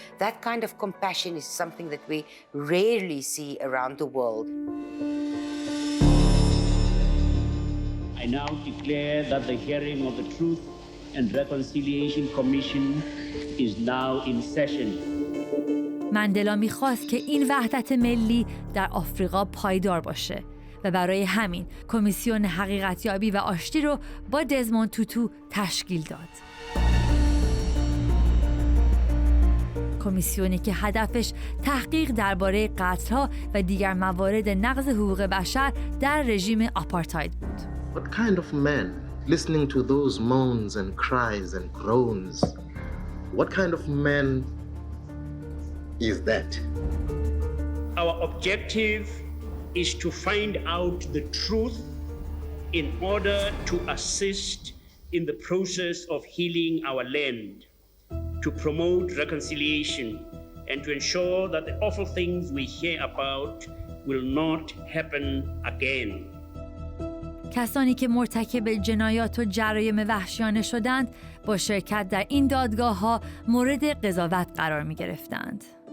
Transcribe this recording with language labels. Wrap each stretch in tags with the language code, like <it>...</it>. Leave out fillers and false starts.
<en>That kind of compassion is something that we rarely see around the world. I now declare that the hearing of the Truth and Reconciliation Commission is now in session.</en> <fa>مندلا می‌خواست که این وحدت ملی در آفریقا پایدار باشه و برای همین کمیسیون حقیقتیابی و آشتی رو با دزموند توتو تشکیل داد. کمیسیونی که هدفش تحقیق درباره قتل‌ها و دیگر موارد نقض حقوق بشر در رژیم آپارتاید بود.</fa> <en>What kind of man, listening to those moans and cries and groans, what kind of man is that? Our objective is to find out the truth in order to assist in the process of healing our land, to promote reconciliation, and to ensure that the awful things we hear about will not happen again.</en> <fa>کسانی که مرتکب جنایات و جرایم وحشیانه شدند با شرکت در این دادگاه‌ها مورد قضاوت قرار می‌گرفتند.</fa>